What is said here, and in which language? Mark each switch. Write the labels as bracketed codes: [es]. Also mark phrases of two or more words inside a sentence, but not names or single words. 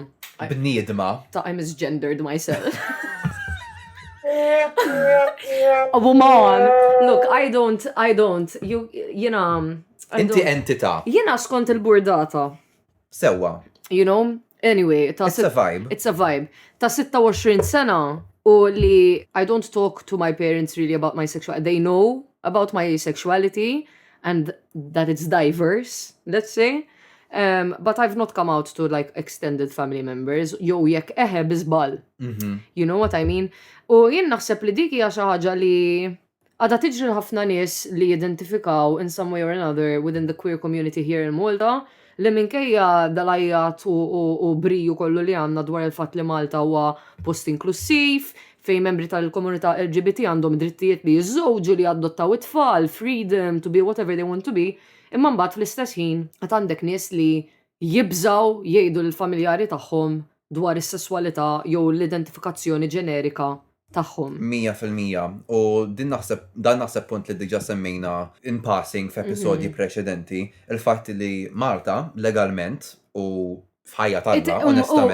[mt] Bniedma. [en] Ta' I misgendered myself. A woman. Look, I don't. You know. [mt] Inti entità. Jena skont il-burdata. Sewa. [en] You know? Anyway. It's a vibe. It's a vibe. [mt] Ta' 26 sena u li [en] I don't talk to my parents really about my sexuality. They know about my sexuality and that it's diverse, let's say. But I've not come out to like extended family members. [mt] Jew jekk bizbal. [en] You know what I mean? [mt] U jien naħseb li dik hija xi ħaġa li għadha tiġri ħafna nies li jidentifikaw [en] in some way or another within the queer community here in Malta [mt] li minkejja dal-ajjat u briju kollu li għandna dwar il-fatt li Malta huwa post inklusiv, fejn membri tal-komunità LGBT għandhom drittijiet li jiżżewġu li adottaw it-tfal, [en] freedom to be whatever they want to be. [mt] Imma mbagħad fl-istess ħin qed għandek nies li jibżaw jgħidu l-familjari tagħhom dwar is-sesswalità jew l-identifikazzjoni ġenerika tagħhom. 100%. U dan naħseb punt li diġà semmejna [en] in passing [mt] f'episodji preċedenti, il-fatt li Malta legalment u f'ħajja tagħna onestament.